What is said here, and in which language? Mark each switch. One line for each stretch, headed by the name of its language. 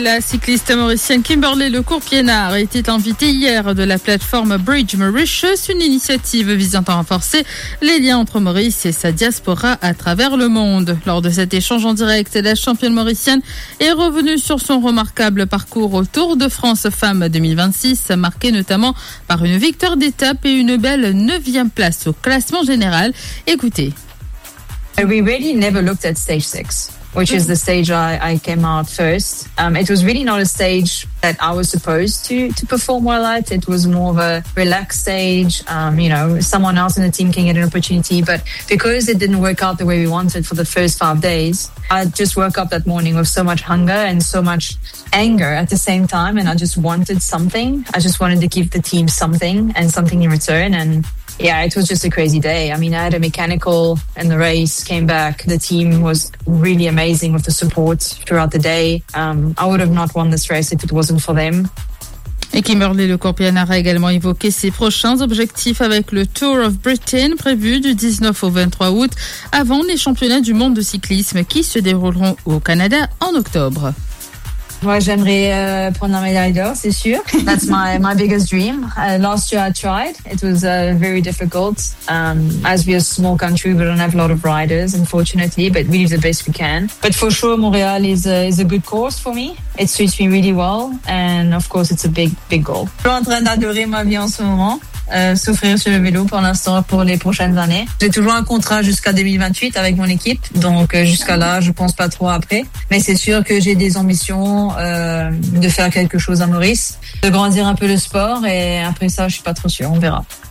French: La cycliste mauricienne Kimberley Lecourt-Piennard était invitée hier de la plateforme Bridge Mauritius, une initiative visant à renforcer les liens entre Maurice et sa diaspora à travers le monde. Lors de cet échange en direct, la championne mauricienne est revenue sur son remarquable parcours au Tour de France Femmes 2026, marqué notamment par une victoire d'étape et une belle 9e place au classement général. Écoutez.
English: We really never looked at stage 6. Which is the stage I came out first. It was really not a stage that I was supposed to perform well at. It was more of a relaxed stage. Someone else in the team can get an opportunity, but because it didn't work out the way we wanted for the first 5 days, I just woke up that morning with so much hunger and so much anger at the same time. And I just wanted something. I just wanted to give the team something and something in return. And yeah, it was just a crazy day. I mean, I had a mechanical and the race came back. The team was really amazing with the support throughout the day. I would have not won this race if it wasn't for them.
French: Et Kimberley Lecourt-Piennard a également évoqué ses prochains objectifs avec le Tour of Britain prévu du 19 au 23 août avant les championnats du monde de cyclisme qui se dérouleront au Canada en octobre. Moi, j'aimerais prendre la médaille d'or, c'est sûr.
English: That's my biggest dream. Last year, I tried. It was very difficult. As we're a small country, we don't have a lot of riders, unfortunately, but we do the best we can. But for sure, Montréal is a good course for me. It suits me really well. And of course, it's a big goal.
French: Je suis en train d'adorer ma vie en ce moment. Souffrir sur le vélo pour l'instant pour les prochaines années. J'ai toujours un contrat jusqu'à 2028 avec mon équipe, donc jusqu'à là je pense pas trop après, mais c'est sûr que j'ai des ambitions de faire quelque chose à Maurice, de grandir un peu le sport, et après ça je suis pas trop sûre, on verra.